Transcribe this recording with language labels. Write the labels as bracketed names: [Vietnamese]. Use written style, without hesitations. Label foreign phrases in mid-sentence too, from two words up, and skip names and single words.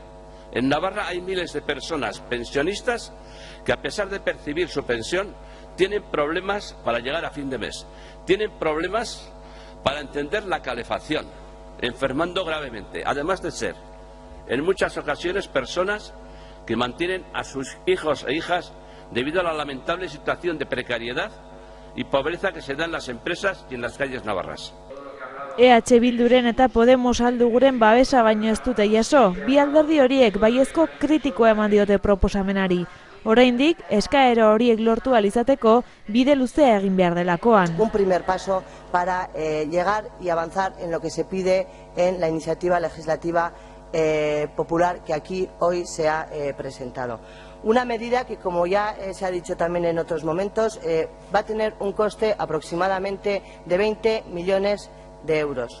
[Spanish] en Navarra hay miles de personas pensionistas que a pesar de percibir su pensión tienen problemas para llegar a fin de mes, tienen problemas para entender la calefacción, enfermando gravemente, además de ser en muchas ocasiones personas que mantienen a sus hijos e hijas debido a la lamentable situación de precariedad y pobreza que se da en las empresas y en las calles navarras. [Basque] EH Bilduren eta Podemos alduguren babesa baino ez dute jaso, bi alderdi horiek baiezko kritikoa eman diote proposamenari. Oraindik, eskaera horiek lortu ahal izateko bide luzea egin behar delakoan. [Spanish] Un primer paso para llegar y avanzar en lo que se pide en la iniciativa legislativa popular que aquí hoy se ha presentado. Una medida que, como ya se ha dicho también en otros momentos, va a tener un coste aproximadamente de 20 millones de euros.